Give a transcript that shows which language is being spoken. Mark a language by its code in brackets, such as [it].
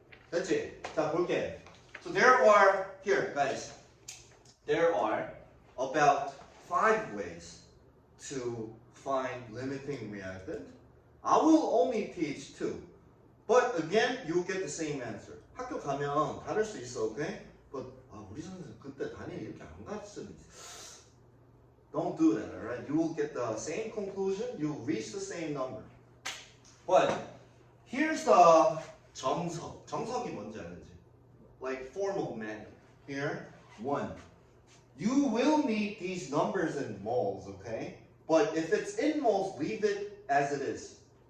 [en] That's it. [ko] 자, 볼게. [en] So there are, here guys, there are about 5 ways to find limiting reactant. I will only teach 2. But again, you'll get the same answer. [ko] 학교 가면 다를 수 있어, okay? But 우리 선생님 그때 단일 이렇게 안 갔으니. [en] Don't do that, alright? You will get the same conclusion, you will reach the same number. But here's the 정석. [ko] 정석이 뭔지 알지? [en] Like formal manual. Here, 1. You will need these numbers in moles, okay? But if it's in moles, leave it as it is.